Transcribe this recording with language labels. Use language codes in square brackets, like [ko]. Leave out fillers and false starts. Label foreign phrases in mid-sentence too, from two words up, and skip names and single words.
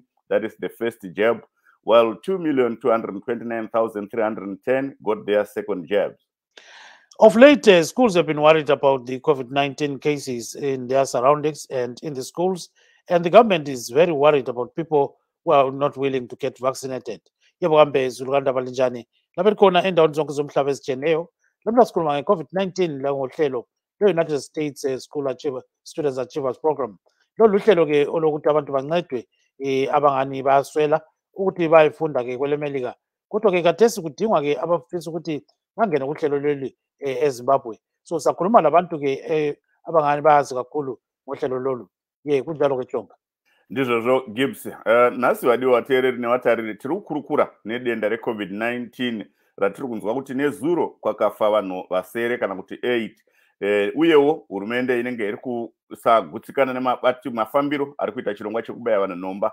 [en] That is the first jab, while 2,229,310 got their second jabs. Of late, schools have been worried about the COVID-19 cases in their surroundings and in the schools, and the government is very worried about people who are not willing to get vaccinated. [nd] Lamla sikhuluma nge-COVID-19 langohlelo le-United States School Students Achievers Program. Lolu hlelo-ke olokuthi abantu bancedwe abangani bayaswela ukuthi bayifunda-ke kwelemelika. Kodwa-ke kathesi kudingwa-ke abafisa ukuthi bangene kuhlelo leli eZimbabwe. So sakhuluma labantu-ke abangani bayazi kakhulu ngohlelo lolu. Kunjalo-ke Jonga. [sn] Ndizvo Gibbs. Nhasi vadiwa vateereri nevatariri tiri kukurukura nedenda reCovid-19 ratiri kunzwa kuti nezuro kwakafa vanhu vasere kana kuti 8. Uyewo hurumende inenge iri kusagutsikana mafambiro ari kuita chirongwa chekubaya vanhu nhomba.